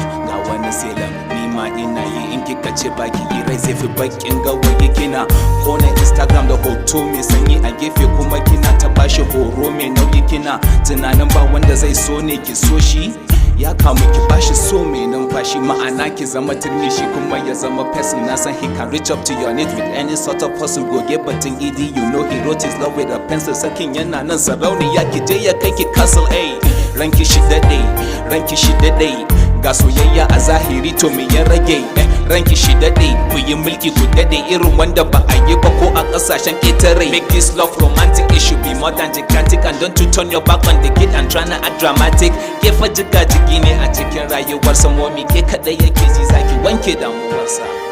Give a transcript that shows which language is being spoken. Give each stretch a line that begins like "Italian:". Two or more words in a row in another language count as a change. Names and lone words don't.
Hausa: Ga wani selan, ni ma ina yi, in kika ce ba ki yi rai zai fi baƙin gawayi. Kina kona Instagram da hoto mai sanyi a gefe, kuma kina ta bashi horo mai nauyi. Kina tunanin ba wanda zai so ne ki so shi? Ya kamu ki bashi so mai numfashi, ma'ana ki zama turmi shi kuma ya zama person. Na san
English: he can reach up to your need with any sort of hustle.
Hausa: Goge batun
English: E D, you know he wrote his love with a pencil.
Hausa: Sakin yana nan sarauniya, ki je ya kai ki castle, eh. Ranki shi daɗe, ranki shi daɗe. Ga soyayya a zahiri to me ya rage, eh. Ranki shi daɗe, ku yi mulki ku daɗe. Irin wanda ba a yi ba ko a ƙasashen ƙetare.
English: Make this love romantic, it should be more than gigantic. And don't you turn your back on the kid and tryna act dramatic.
Hausa: Ke fa jiga jigi ne a cikin rayuwar sa, momi, ke kaɗai yake ji, zaki wanke damuwarsa.